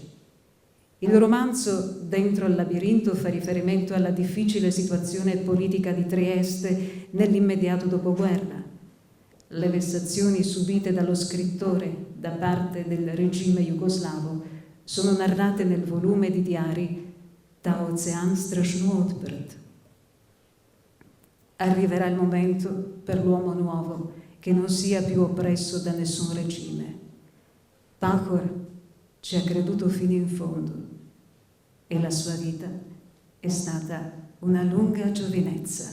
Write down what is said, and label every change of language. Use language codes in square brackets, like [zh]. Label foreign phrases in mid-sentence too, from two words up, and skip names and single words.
[it] Il romanzo Dentro al labirinto fa riferimento alla difficile situazione politica di Trieste nell'immediato dopoguerra. Le vessazioni subite dallo scrittore da parte del regime jugoslavo sono narrate nel volume di diari Ta ocean strašno odprt. Arriverà il momento per l'uomo nuovo che non sia più oppresso da nessun regime. Pahor ci ha creduto fino in fondo e la sua vita è stata una lunga giovinezza.